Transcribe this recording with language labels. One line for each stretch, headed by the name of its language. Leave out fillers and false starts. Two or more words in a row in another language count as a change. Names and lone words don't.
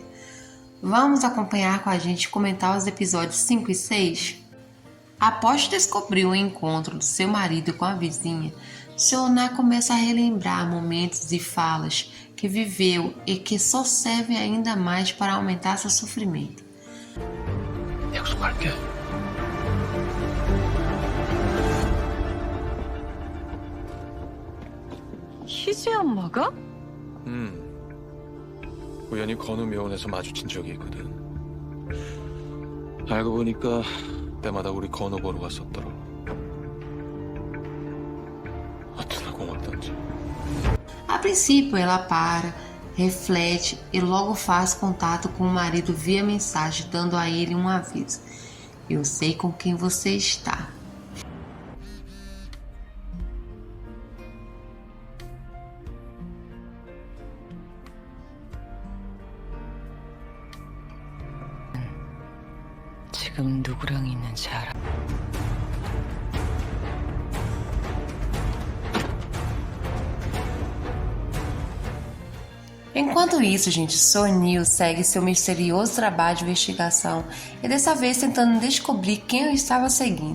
Portuguese: Vamos acompanhar com a gente e comentar os episódios 5 e 6? Após descobrir o encontro do seu marido com a vizinha, Seoná começa a relembrar momentos e falas que viveu e que só servem ainda mais para aumentar seu sofrimento.
Korean: 약속할게. 희지 엄마가? 우연히 건우 묘원에서 마주친 적이 있거든. 알고 보니까 때마다 우리 건우 보러 갔었더라고. 어쩌나 고맙던지.
Portuguese: A princípio, ela para, reflete e logo faz contato com o marido via mensagem, dando a ele um aviso. Eu sei com quem você está.
Korean: 지금 누구랑 있는지 알아?
Portuguese: Enquanto isso, gente, Sonil segue seu misterioso trabalho de investigação e dessa vez tentando descobrir quem o estava seguindo.